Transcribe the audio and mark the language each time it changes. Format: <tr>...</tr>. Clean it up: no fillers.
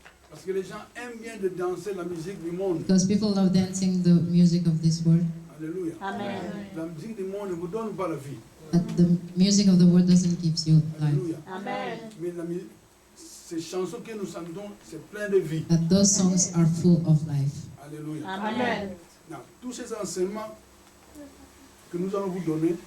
<fr>Parce que les gens aiment bien de danser la musique du monde.</fr> <en>Because people love dancing the music of this world, Alléluia. Amen.</en> <fr>La musique du monde ne vous donne pas la vie.</fr> <en>but the music of the world doesn't give you life. Alléluia. Amen.</en> <fr>Mais ces chansons que nous chantons, c'est plein de vie.</fr> <en>But those songs are full of life. Alléluia. Amen.</en> <fr>Non, tous ces enseignements que nous allons vous donner,</fr>